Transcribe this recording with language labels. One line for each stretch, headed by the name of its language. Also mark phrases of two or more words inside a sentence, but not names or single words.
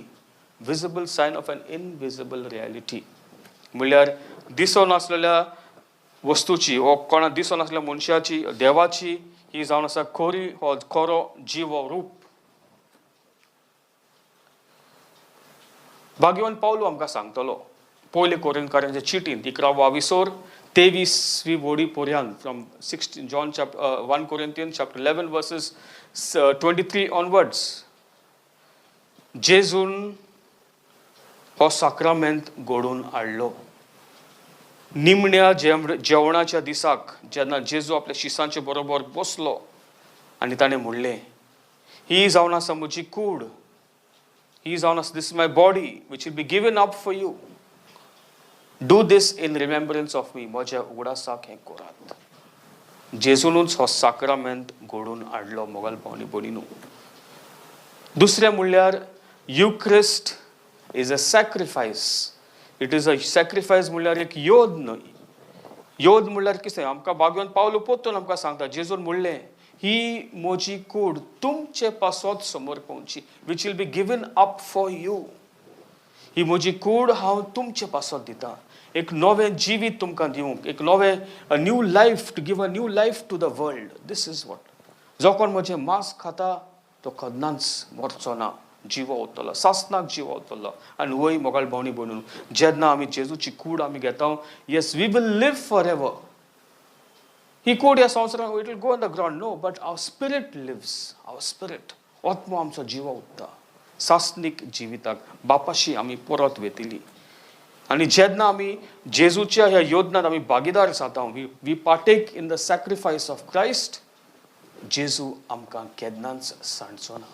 English: Visible sign of an invisible reality.
Konkani: म्हणल्यार दिसोन आसलेल्या वस्तूची वा कोणा दिसोन आसलेल्या मनशाची, देवाची ही जावन आसा खोरी हो खरो जिवो रूप. भाग्यवान पावलो आमकां सांगतलो पयले कोरिंथकारांच्या चिटीन 11 23वी वडी पर्यंत,
English: फ्रॉम 16 John chapter 1 Corinthians chapter 11 verses 23 onwards,
Konkani: जेजून हो साक्रामेंत घडोवन हाडलो. निमण्या जेवणाच्या दिसाक जेन्ना जेजू आपल्या शिसांचे बरोबर बसलो आनी ताणें म्हणलें, ही जावन आसा म्हजी कूड, ही जावन आसा,
English: this is my body which will be given up for you, do this in remembrance of me.
Konkani: म्हज्या उगडासाक हें करात. जेजूनूच हो साक्रामेंत घडोवन हाडलो मोगाळ भावनी भयणीनू. दुसरें म्हणल्यार
English: Eucharist is a sacrifice. it is a sacrifice
Konkani: म्हणल्यार एक योद न्हय. योद म्हणल्यार कितें, आमकां भाग्यवान पावलो पोत्तून आमकां सांगता, जेजून म्हणलें, ही म्हजी कूड तुमचे पासत समोर पोवची,
English: which will be given up for you.
Konkani: ही म्हजी कूड हांव तुमचे पासत दितां, एक नवें जिवीत तुमकां दिवंक, एक नवें
English: new life, To give a new life to the world. This is what.
Konkani: जो कोण म्हजें मांस खाता तो केन्नाच मरचो ना, जिवो उरतलो, सासनाक जिवो उरतलो. आनी वय मोगाळ भावनी भयणीनू, जेन्ना आमी जेजूची कूड आमी घेता,
English: Yes we will live for ever.
Konkani: ही कूड ह्या संवसारांत,
English: It will go on the ground, no, but our spirit lives. our spirit,
Konkani: आत्मो आमचो जिवो उरता सासनीक जिविताक. बापाशी आमी परत वेतिली. आनी जेन्ना आमी जेजूच्या ह्या योजनांत आमी भागीदार जाता,
English: we partake in the sacrifice of Christ,
Konkani: जेजू आमकां केन्नाच सांडचो ना.